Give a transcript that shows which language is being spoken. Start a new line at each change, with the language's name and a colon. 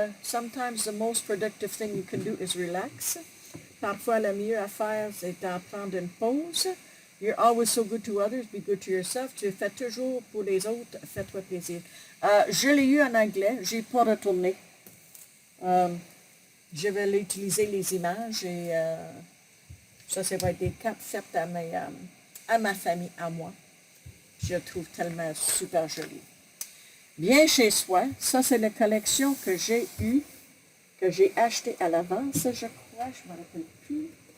English: sometimes the most productive thing you can do is relax.
French: Parfois, le mieux à faire, c'est d'en prendre une pause.
English: You're always so good to others, be good to yourself.
French: Tu fais toujours pour les autres, fais-toi plaisir. Je l'ai eu en anglais, j'ai pas retourné. Je vais utiliser les images et ça va être des cartes faites à ma famille, à moi. Je trouve tellement super joli. Bien chez soi, ça c'est la collection que j'ai eue, que j'ai achetée à l'avance, je crois, je ne me rappelle plus.